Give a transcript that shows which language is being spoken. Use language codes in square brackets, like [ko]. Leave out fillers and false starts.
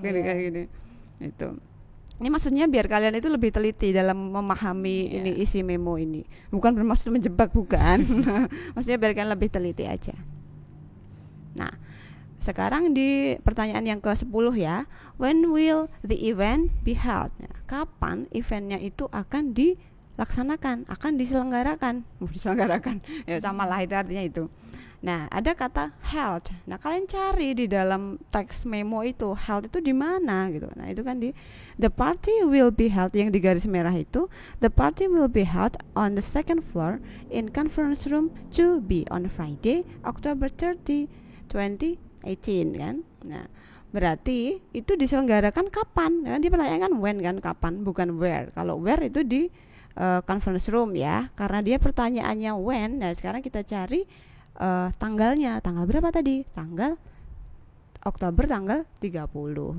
[id] ini kayak gini. Itu. Ini maksudnya biar kalian itu lebih teliti dalam memahami ini isi memo ini. Bukan bermaksud menjebak, bukan. Maksudnya biar kalian lebih teliti aja. Nah, sekarang di pertanyaan yang ke-10 ya. [en] When will the event be held? [id] Nah, kapan eventnya itu akan dilaksanakan, akan diselenggarakan? Diselenggarakan. Ya samalah itu artinya itu. Nah, ada kata held. Nah, kalian cari di dalam teks memo itu held itu di mana gitu. Nah, itu kan di [en] the party will be held [id] yang di garis merah itu. [en] The party will be held on the second floor in conference room 2B on Friday, October 30, 2018 kan. [id] Nah, berarti itu diselenggarakan kapan? Ya, dia pertanyakan when kan, kapan, bukan where. Kalau where itu di conference room ya. Karena dia pertanyaannya when. Nah, sekarang kita cari tanggalnya. Tanggal berapa tadi? Tanggal Oktober tanggal 30.